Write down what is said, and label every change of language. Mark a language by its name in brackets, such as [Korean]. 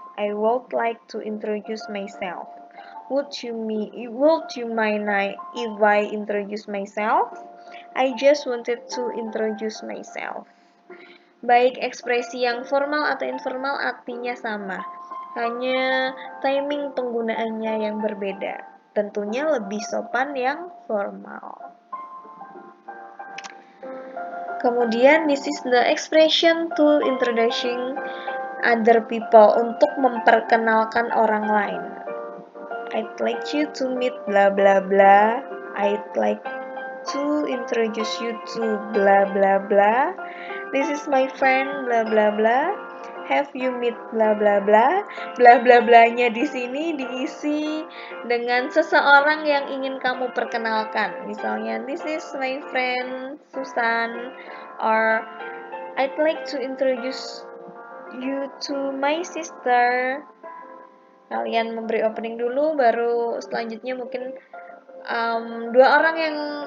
[English] I would like to introduce myself. Would you mind if I introduce myself? I just wanted to introduce myself. [Indonesian] Baik ekspresi yang formal atau informal artinya sama, hanya timing penggunaannya yang berbeda. Tentunya lebih sopan yang formal. Kemudian, [English] this is the expression to introducing other people, [Indonesian] untuk memperkenalkan orang lain. [English] I'd like you to meet bla bla bla. I'd like to introduce you to bla bla bla. This is my friend bla bla bla. Have you meet bla bla bla. [Indonesian] Bla bla blanya di sini diisi dengan seseorang yang ingin kamu perkenalkan. Misalnya, [English] this is my friend Susan, or I'd like to introduce you to my sister. [Indonesian] Kalian memberi opening dulu, baru selanjutnya mungkin dua orang yang